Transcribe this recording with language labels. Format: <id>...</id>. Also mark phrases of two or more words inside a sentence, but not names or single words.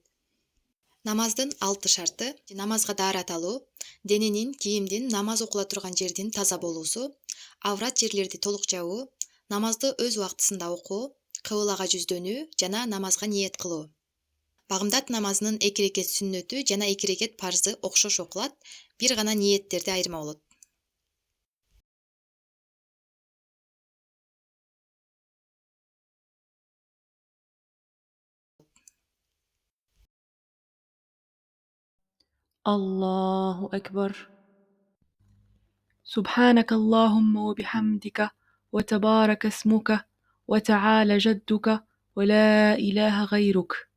<ky>Намаздын 6 шарты: намазга даарат алуу, дененин, кийимдин, намаз окула турган жердин таза болуусу, аврат жерлерди толук жабуу, намазды өз убактысында окуу, кыблага жүздөнүү жана намазга ниет кылуу. Багымдат намазынын 2 рекет сүннөтү жана 2 рекет парзы окшош окулат, бир гана ниеттерде айырма болот.</ky> <ar>الله أكبر. سبحانك اللهم وبحمدك وتبارك اسمك وتعالى جدك ولا إله غيرك.</ar>